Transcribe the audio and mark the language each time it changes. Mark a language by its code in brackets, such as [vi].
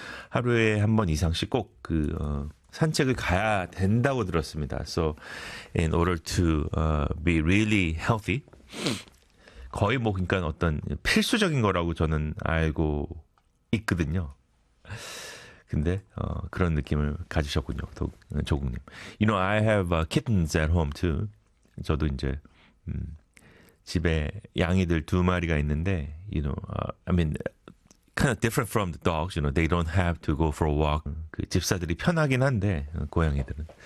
[ko] 하루에 한 번 이상씩 꼭 그, 산책을 가야 된다고 들었습니다. [en] So, in order to be really healthy, [ko] 거의 뭐, 그러니까 어떤 필수적인 거라고 저는 알고 있거든요. 근데, 그런 느낌을 가지셨군요. 또, 조국님. [en] You know, I have kittens at home too. [ko] 저도 이제, 집에 양이들 두 마리가 있는데, [en] you know, I mean, kind of different from the dogs, you know, they don't have to go for a walk. [ko] 그 집사들이 편하긴 한데, 고양이들은.